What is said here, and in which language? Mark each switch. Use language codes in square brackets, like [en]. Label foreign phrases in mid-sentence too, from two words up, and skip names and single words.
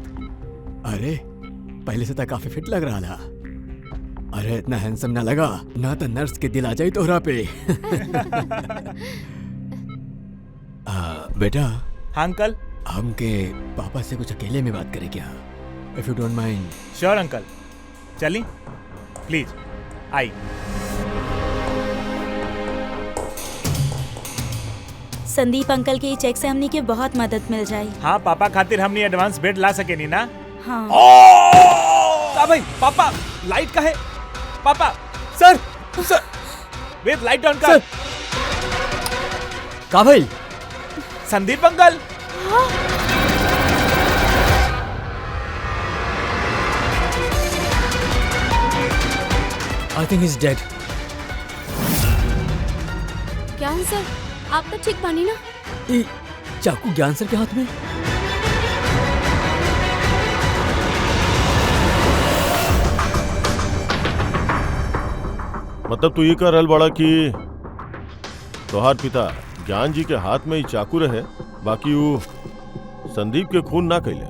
[bho] अरे पहले से तो काफी फिट लग रहा था। अरे इतना हैंडसम ना लगा ना तो नर्स के दिल आ जाए तोहरा पे। बेटा। हाँ अंकल। हमके पापा से कुछ अकेले में बात करें क्या? [en] If you don't mind. [bho] श्योर अंकल, चली प्लीज आई। संदीप अंकल के चेक से हमनी के बहुत मदद मिल जाए। हाँ पापा खातिर हमनी एडवांस बेड ला सके नहीं ना। हाँ भाई पापा लाइट का है। पापा सर सर [en] wait light on [bho] कर। का भाई? संदीप अंकल। [en] I think he's dead. [bho] ज्ञान सर आप तो ठीक बानी ना? ये चाकू ज्ञान सर के हाथ में? मतलब तू ये कह रहल बड़ा कि तोहार पिता ज्ञान जी के हाथ में ही चाकू रहे, बाकी वो संदीप के खून ना कैले?